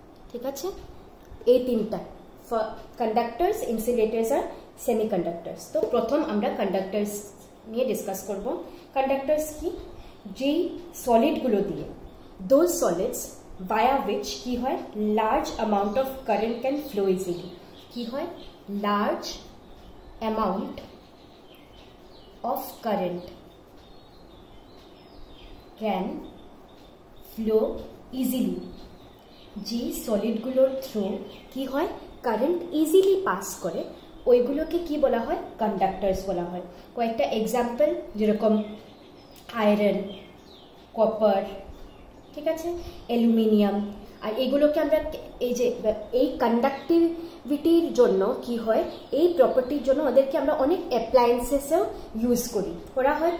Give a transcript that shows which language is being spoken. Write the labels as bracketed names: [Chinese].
[Bangla] ঠিক আছে, এই তিনটা কন্ডাক্টরস, ইনসুলেটরস আর সেমি কন্ডাক্টরস. তো প্রথম আমরা কন্ডাক্টরস নিয়ে ডিসকাস করব. কন্ডাক্টরস কি, যে সলিডগুলো দিয়ে, দোজ সলিডস [English] via which [Bangla] কি হয় [English] large amount of current can flow easily. [Bangla] কি হয় [English] large amount of current can flow easily. [Bangla] যে সলিড গুলোর থ্রু কি হয় কারেন্ট ইজিলি পাস করে, ওইগুলোকে কি বলা হয় কন্ডাক্টরস বলা হয়. কয়েকটা এক্সাম্পল যেরকম আয়রন, কপার, ঠিক আছে, অ্যালুমিনিয়াম. আর এগুলোকে আমরা এই যে এই কন্ডাক্টিভিটির জন্য কি হয়, এই প্রপার্টির জন্য ওদেরকে আমরা অনেক অ্যাপ্লায়েন্সেসেও ইউজ করা হয়.